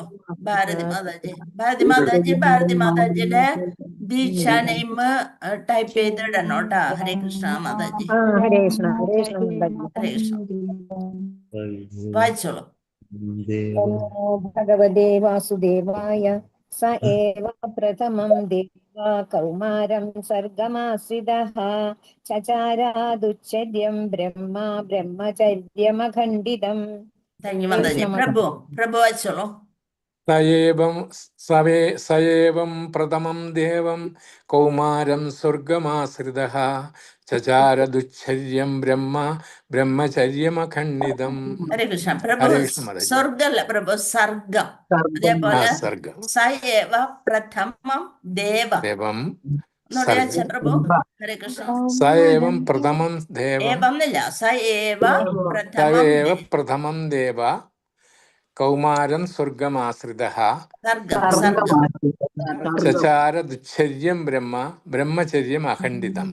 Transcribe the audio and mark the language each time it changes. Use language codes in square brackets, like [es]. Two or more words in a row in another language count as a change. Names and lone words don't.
[ml] ഭാരതി മാതാജിയുടെ ദീക്ഷ [en] name type [ml] ചെയ്തിടണോട്ടാ. ഹരേ കൃഷ്ണ മാതാജി. ഹരേ കൃഷ്ണ. വായിച്ചോളൂ. [sa] ഭഗവതേ വാസുദേവായ स एव प्रथमं देवा कौमारं सर्गमाश्रितः चचारादुच्चर्यं ब्रह्मा ब्रह्मचर्यमखण्डितम् [en] thank you [ml] മാതാജി. പ്രഭു വായിച്ചോളൂ. [sa] स एवं प्रथमं देवं कौमारं स्वर्गमाश्रितः चचार दुच्छर्यं ब्रह्मचर्यमखण्डितम्. [ml] ഹരേ കൃഷ്ണ. പ്രഭു ഹരേ കൃഷ്ണ മാതാജി. സ്വർഗല്ല പ്രഭു, സർഗം. അതേപോലെ സർഗം. [sa] സ ഏവ പ്രഥമം ദേവം പ്രഭു. ഹരേ കൃഷ്ണ. സ ഏവം പ്രഥമം ദേവം [ml] ഏവന്നില്ല, [sa] സ ഏവ പ്രഥമം ദേവ കൗമാരം സ്വർഗമാശ്രിതഃ ചചാര ദുച്ഛര്യം ബ്രഹ്മചര്യം അഖണ്ഡിതം.